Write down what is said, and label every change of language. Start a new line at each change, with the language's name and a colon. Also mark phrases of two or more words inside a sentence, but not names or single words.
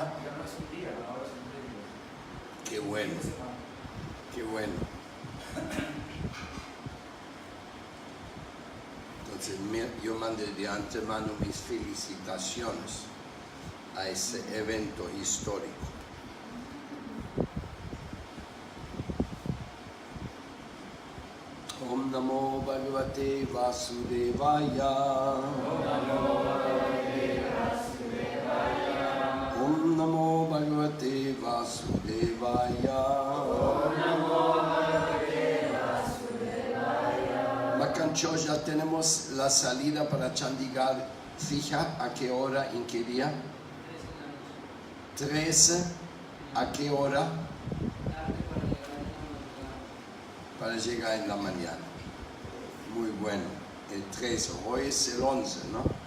Spanish: Ya no es un día, ahora son 3 días. Qué bueno, Fin de semana. qué bueno. Entonces yo mandé de antemano mis felicitaciones a ese evento histórico.
Sanskrit: ॐ नमो भगवते वासुदेवाय. ॐ नमो भगवते वासुदेवाय.
Spanish: Macancho, ya tenemos la salida para Chandigarh. Fija a qué hora, en qué día. 13. ¿A qué hora? Para llegar en la mañana. Muy bueno. El 13. Hoy es el 11, ¿no?